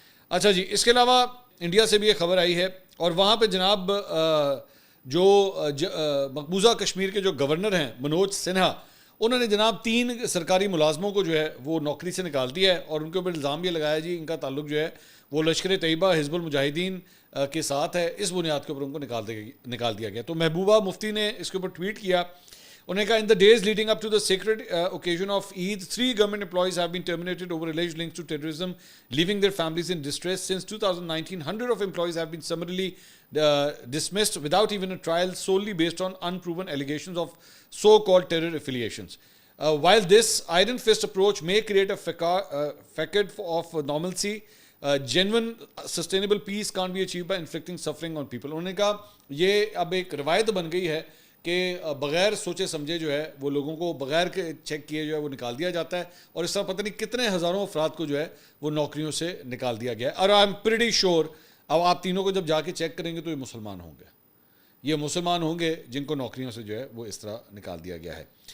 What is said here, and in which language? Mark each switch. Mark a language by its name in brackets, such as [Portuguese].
[Urdu] اچھا جی, اس کے علاوہ انڈیا سے بھی ایک خبر آئی ہے اور وہاں پہ جناب جو مقبوضہ کشمیر کے جو گورنر ہیں منوج سنہا, انہوں نے جناب 3 سرکاری ملازموں کو جو ہے وہ نوکری سے نکال دیا ہے. اور ان کے اوپر الزام یہ لگایا جی ان کا تعلق جو ہے وہ لشکر طیبہ حزب المجاہدین کے ساتھ ہے. اس بنیاد کے اوپر ان کو نکال دیا گیا. تو محبوبہ مفتی نے اس کے اوپر ٹویٹ کیا. انہوں نے کہا [English] In the days leading up to the sacred occasion of Eid, 3 government employees have been terminated over alleged links to terrorism, leaving their families in distress. Since 2019, hundreds of employees have been summarily dismissed without even a trial, solely based on unproven allegations of so-called terror affiliations. While this iron fist approach may create a facade of normalcy, genuine sustainable peace can't be achieved by inflicting suffering on people. [Urdu] انہوں نے کہا یہ اب ایک روایت بن گئی ہے کہ بغیر سوچے سمجھے جو ہے وہ لوگوں کو بغیر کے چیک کیے جو ہے وہ نکال دیا جاتا ہے. اور اس طرح پتہ نہیں کتنے ہزاروں افراد کو جو ہے وہ نوکریوں سے نکال دیا گیا ہے. اور [English] I am pretty sure [Urdu] اب آپ تینوں کو جب جا کے چیک کریں گے تو یہ مسلمان ہوں گے جن کو نوکریوں سے جو ہے وہ اس طرح نکال دیا گیا ہے.